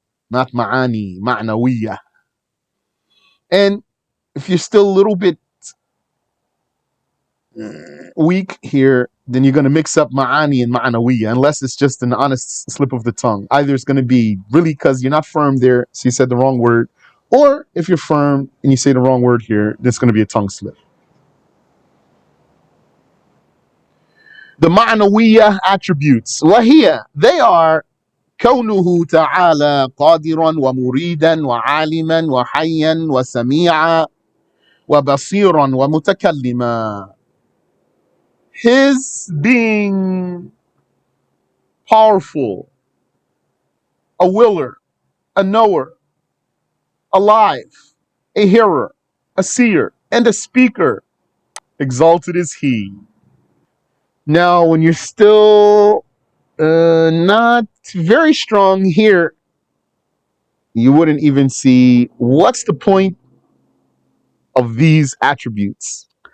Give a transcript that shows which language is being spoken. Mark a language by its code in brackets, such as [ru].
[en] Not ma'ani, ma'nawiyah. And if you're still a little bit weak here, then you're going to mix up ma'ani and ma'nawiyah, unless it's just an honest slip of the tongue. Either it's going to be really because you're not firm there, so you said the wrong word, or if you're firm and you say the wrong word here, then it's going to be a tongue slip. The ma'nawiyah attributes, [ar] وهي, [en] they are [ar] كونه تعالى قادرا ومريدا وعالما وحيا وسميعا وبصيرا ومتكلما. [en] His being powerful, a willer, a knower, alive, a hearer, a seer, and a speaker. Exalted is He. Now, when you're still not very strong here, you wouldn't even see what's the point of these attributes.